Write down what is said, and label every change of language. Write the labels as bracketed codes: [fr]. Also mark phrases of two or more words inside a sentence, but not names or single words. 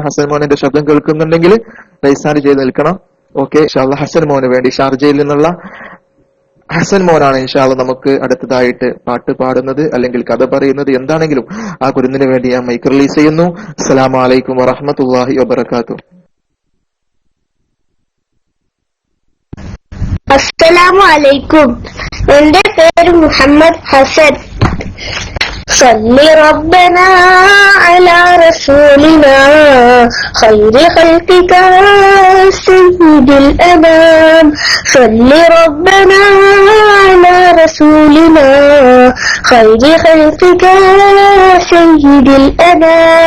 [ml] ഹസൻ മോൻ എന്റെ ശബ്ദം കേൾക്കുന്നുണ്ടെങ്കിൽ റൈസാൻഡ് ചെയ്ത് നിൽക്കണം. ഓക്കെ, [ar] إن شاء الله [ml] ഹസൻ മോന് വേണ്ടി ഷാർജയിൽ നിന്നുള്ള ഹസൻ മോനാണ് [ar] إن شاء الله [ml] നമുക്ക് അടുത്തതായിട്ട് പാട്ട് പാടുന്നത് അല്ലെങ്കിൽ കഥ പറയുന്നത്. എന്താണെങ്കിലും ആ കുരുന്നിന് വേണ്ടി ഞാൻ മൈക്ക് റിലീസ് ചെയ്യുന്നു. [ar] السلام عليكم ورحمة الله وبركاته. السلام عليكم. [ml] എന്റെ പേര് മുഹമ്മദ് ഹസൻ. [ar] صل ربنا على رسولنا خير خلقك سيد الأنام. صل ربنا على رسولنا خير خلقك سيد الأنام.